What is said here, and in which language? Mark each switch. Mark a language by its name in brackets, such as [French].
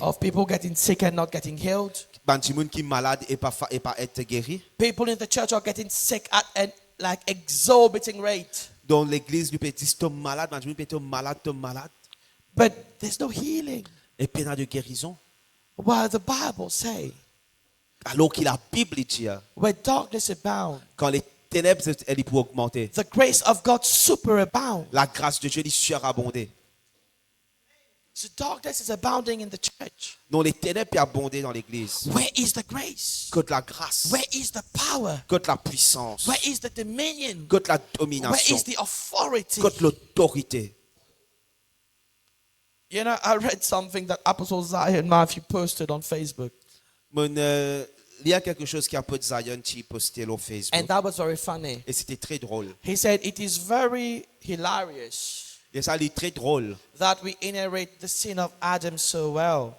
[English] of people getting sick and not getting healed? [French] Banti qui est malade et pas être guéri. [English] People in the church are getting sick at an like exorbitant rate, [French] Dans l'église, nous peut dire tu es malade, banti peut être malade, tu es malade. [English] but there's no healing. [French] Et peine de guérison. [English] While the Bible say, [French] Alors que la Bible dit, [English] where darkness abound, [French] quand les ténèbres elles pour augmenter, [English] the grace of God superabound. [French] la grâce de Dieu est surabondée. [English] So darkness is abounding in the church. [French] Donc les ténèbres peuvent abonder dans l'église. [English] Where is the grace? [French] Contre la grâce, [English] Where is the power? [French] contre la puissance, [English] Where is the dominion? [French] contre la [English] Where [French] domination, [English] is the authority? [French] contre l'autorité. [English] You know, I read something that Apostle Zion Matthew posted on Facebook, [French] Il y a quelque chose qui a peu de Zion qui posté sur Facebook. [English] and that was very funny. [French] Et c'était très drôle. [English] He said, it is very hilarious [French] Et ça, c'est très drôle. [English] that we inherit the sin of Adam so well.